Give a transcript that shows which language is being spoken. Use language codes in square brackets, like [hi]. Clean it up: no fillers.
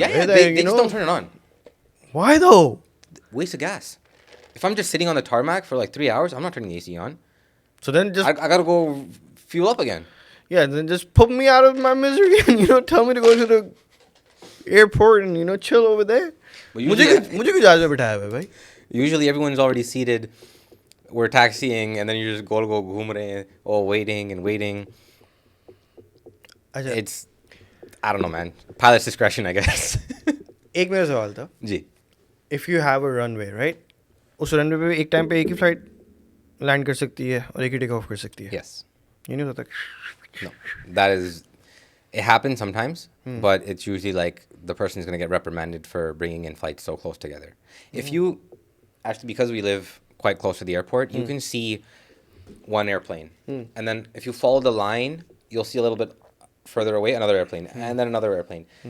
[en] Yeah, they just don't turn it on. Why though? Waste of gas. If I'm just sitting on the tarmac for like 3 hours, I'm not turning the AC on. So then just I gotta go fuel up again. Yeah, then just put me out of my misery and tell me to go to the airport and chill over there. [hi] मुझे क्यों जहाज में बिठाया हुआ है भाई? [en] Usually everyone's already seated. We're taxiing and then you just go [hi] घूम रहे हैं, [en] waiting and waiting. It's, I don't know, man. Pilot's discretion, I guess. [hi] एक मेरा सवाल था. जी. [en] If you have a runway, right? [hi] उस runway पे एक टाइम पे एक ही flight land कर सकती है और एक ही take off कर सकती है. [en] Yes. [hi] ये नहीं होता. [en] No. That is, it happens sometimes, but it's usually like the person's going to get reprimanded for bringing in flights so close together. If you, actually because we live quite close to the airport, you can see one airplane. And then if you follow the line, you'll see a little bit further away another airplane and then another airplane.